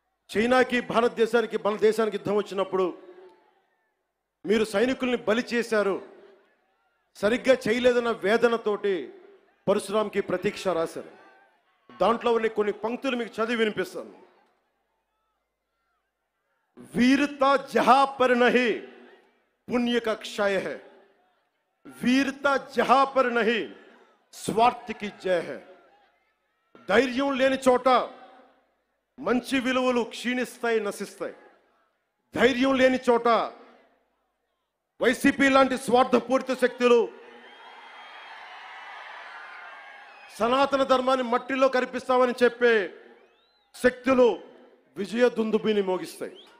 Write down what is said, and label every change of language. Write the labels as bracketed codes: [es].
[te] చైనాకి భారతదేశానికి మన దేశానికి యుద్ధం వచ్చినప్పుడు మీరు సైనికుల్ని బలి చేశారు, సరిగ్గా చేయలేదన్న వేదనతోటి పరశురాంకి ప్రతీక్ష రాశారు. దాంట్లో కొన్ని పంక్తులు మీకు చదివి వినిపిస్తాను. [hi] वीरता जहां पर नहीं पुण्य का क्षय है, वीरता जहां पर नहीं स्वार्थ की जय है. [te] ధైర్యం లేని చోట మంచి విలువలు క్షీణిస్తాయి, నశిస్తాయి. ధైర్యం లేని చోట వైసీపీ లాంటి స్వార్థపూరిత శక్తులు సనాతన ధర్మాన్ని మట్టిలో కరిపిస్తామని చెప్పే శక్తులు విజయ దుందుబిని మోగిస్తాయి.